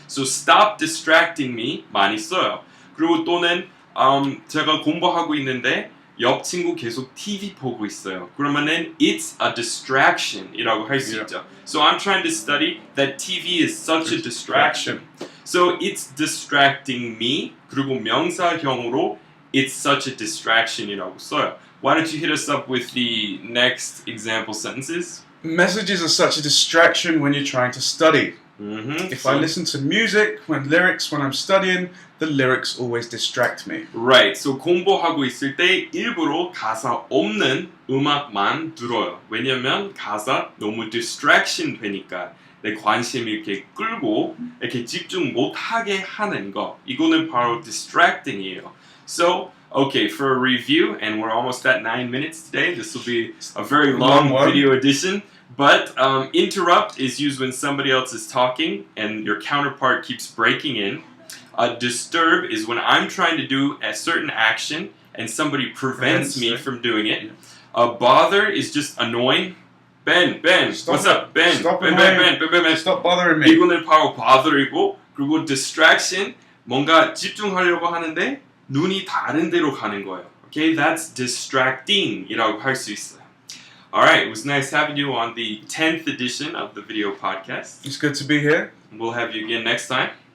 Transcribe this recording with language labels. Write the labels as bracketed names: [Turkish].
[English] So stop distracting me [Korean] 많이 써요. 그리고 또는 제가 공부하고 있는데 옆 친구 계속 TV 보고 있어요. 그러면은 [English] it's a distraction [Korean] 이라고 할 수 있죠. [English] So I'm trying to study. That TV is such a distraction. So it's distracting me. [Korean] 그리고 명사형으로 [English] it's such a distraction [Korean] 이라고 써요. [English] Why don't you hit us up with the next example sentences? Messages are such a distraction when you're trying to study. Mm-hmm. If I listen to music, when I'm studying, the lyrics always distract me. Right. [Korean] So 공부하고 있을 때 일부러 가사 없는 음악만 들어요. 왜냐면 가사 너무 distraction 되니까 내 관심 이렇게 끌고 이렇게 집중 못하게 하는 거. 이거는 바로 distracting이에요. [English] So, okay, for a review, and we're almost at 9 minutes today. This will be a very long video edition. But interrupt is used when somebody else is talking and your counterpart keeps breaking in. Disturb is when I'm trying to do a certain action and somebody prevents me from doing it. Bother is just annoying. Ben, Stop what's up? Ben, Stop Ben. Stop bothering me. [Korean] 이거는 바로 bother이고, 그리고 distraction, 뭔가 집중하려고 하는데 눈이 다른 데로 가는 거예요. [English] Okay, that's distracting [Korean] 이라고 할 수 있어요. [English] All right, it was nice having you on the 10th edition of the video podcast. It's good to be here. We'll have you again next time.